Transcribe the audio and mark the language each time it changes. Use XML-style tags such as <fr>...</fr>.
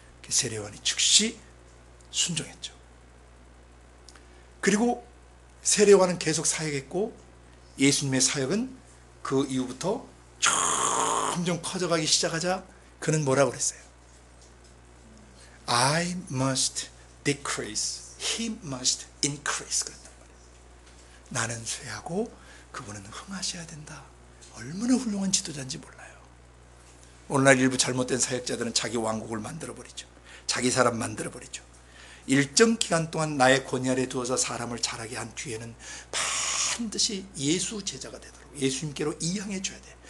<ko>세례요한이 즉시 순종했죠. 그리고 세례요한은 계속 사역했고 예수님의 사역은 그 이후부터 점점 커져가기 시작하자 그는 뭐라고 그랬어요?</ko> <en>I must decrease, he must increase.</en> <ko>그랬단 말이에요. 나는 쇠하고 그분은 흥하셔야 된다. 얼마나 훌륭한 지도자인지 몰라요. 오늘날 일부 잘못된 사역자들은 자기 왕국을 만들어버리죠. 자기 사람 만들어버리죠. 일정 기간 동안 나의 권위 아래 두어서 사람을 자라게 한 뒤에는 반드시 예수 제자가 되도록 예수님께로 이양해 줘야 돼.</ko>